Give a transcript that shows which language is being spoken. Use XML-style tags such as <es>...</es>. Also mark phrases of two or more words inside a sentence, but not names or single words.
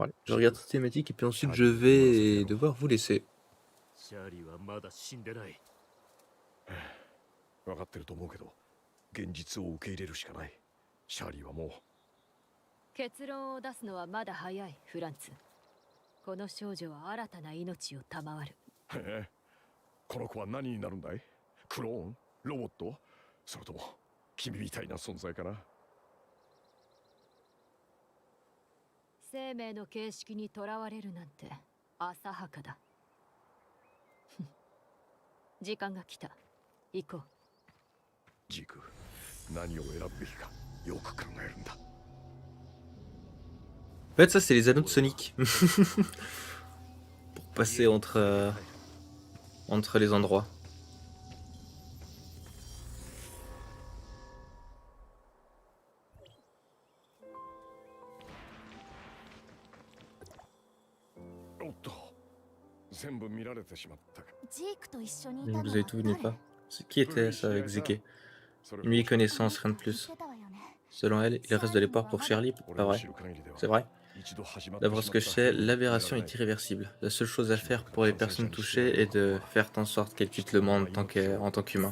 <fr>Je regarde cette thématique et puis ensuite je vais devoir vous laisser.</fr> <ja>シャーリーはまだ死んでない。分かってると思うけど、現実を受け入れるしかない。シャーリーはもう。結論を出すのはまだ早い、フランツ。この少女は新たな命を賜る。へえ、この子は何になるんだい？クローン？ロボット？それとも君みたいな存在かな？生命の形式にとらわれるなんて浅はかだ。時間が来た。行こう。ジーク、何を選ぶべきかよく考えるんだ。</ja> <fr>En fait, ça, c'est les anneaux de Sonic. Pour passer entre les endroits.</fr> <ja>おっと、全部見られてしまったか。ジークと一緒にいたのは</ja> <fr>Vous avez tout vu, n'est pas? Qui était ça avec Zeke? Une vieille connaissance, rien de plus. Selon elle, il reste de l'espoir pour Shirley, pas vrai? C'est vrai? D'après ce que je sais, l'aberration est irréversible. La seule chose à faire pour les personnes touchées est de faire en sorte qu'elles quittent le monde en tant qu'humain.</fr>